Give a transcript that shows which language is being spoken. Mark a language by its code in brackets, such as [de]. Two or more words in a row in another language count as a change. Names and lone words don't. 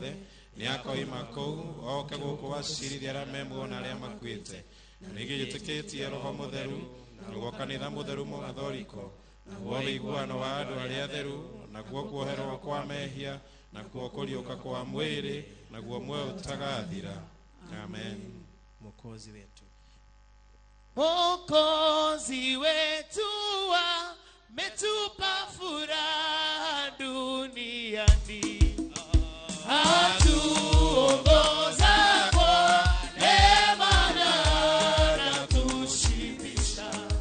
[ki] Nĩ akoima kũu oke gũkũ wacirithia arĩa me muoyo na arĩa makuĩte, nĩgĩ gĩtĩkĩtie roho mũtheru naguo kanitha mũtheru mũgathoriko naguo ũiguano wa andũ arĩa atheru naguo kuoherwo kwa mehia naguo kũriũka kwa mwĩrĩ naguo muoyo ũtagathira. Amen. [sw] Mwokozi wetu Mwokozi wetu ametupa furaha duniani, atuongoza kwa neema na anatushibisha.